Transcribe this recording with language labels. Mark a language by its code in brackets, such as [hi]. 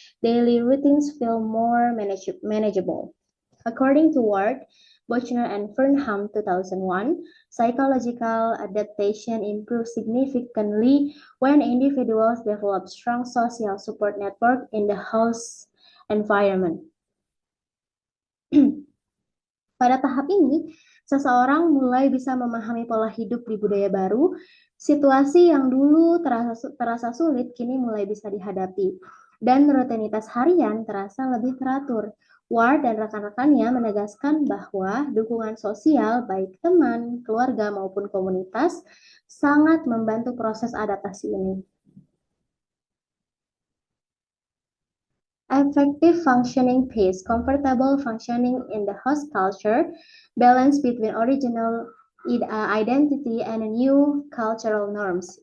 [en] Daily routines feel more manageable. According to Ward, Bochner and Fernham 2001, psychological adaptation improves significantly when individuals develop strong social support network in the house environment. [id] Pada tahap ini, seseorang mulai bisa memahami pola hidup di budaya baru. Situasi yang dulu terasa sulit kini mulai bisa dihadapi, dan rutinitas harian terasa lebih teratur. Ward dan rekan-rekannya menegaskan bahwa dukungan sosial, baik teman, keluarga, maupun komunitas, sangat membantu proses adaptasi ini. [en] Effective functioning phase, comfortable functioning in the host culture, balance between original identity and new cultural norms.